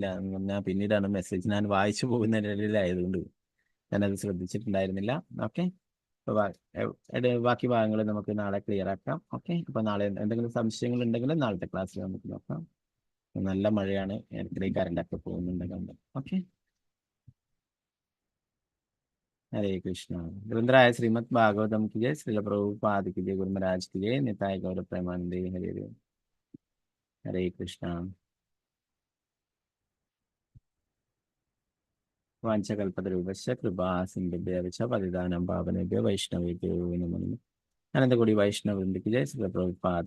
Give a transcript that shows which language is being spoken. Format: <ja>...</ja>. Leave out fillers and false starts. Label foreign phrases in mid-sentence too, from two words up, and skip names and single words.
<ml>ഞാൻ പിന്നീടാണ് മെസ്സേജ് ഞാൻ വായിച്ചു പോകുന്നതിനിടയിലായതുകൊണ്ട് ഞാനത് ശ്രദ്ധിച്ചിട്ടുണ്ടായിരുന്നില്ല. ഓക്കെ, അപ്പൊ ബാക്കി ഭാഗങ്ങൾ നമുക്ക് നാളെ ക്ലിയർ ആക്കാം. ഓക്കെ, അപ്പൊ നാളെ എന്തെങ്കിലും സംശയങ്ങൾ ഉണ്ടെങ്കിൽ നാളത്തെ ക്ലാസ്സിൽ നമുക്ക് നോക്കാം. നല്ല മഴയാണ്, ഇടയ്ക്കിടെ കറണ്ടൊക്കെ പോകുന്നുണ്ടെങ്കിൽ. ഓക്കെ,</ml> <hi>हरे कृष्णा। ग्रंथराय श्रीमद् भागवतम की जय, श्रील प्रभुपाद की जय, गुरु महाराज की जय, निताय गौर प्रेमानंदे हरे हरे।</hi> <sa>हरे कृष्णा। वाञ्छकल्पतरुभ्यश्च कृपा सिन्धुभ्यश्च पतितानां पावनेभ्यो वैष्णवेभ्यो नमो नमः।</sa> <hi>अनंत कोटि वैष्णव वृंद की जय, श्रील प्रभुपाद</hi>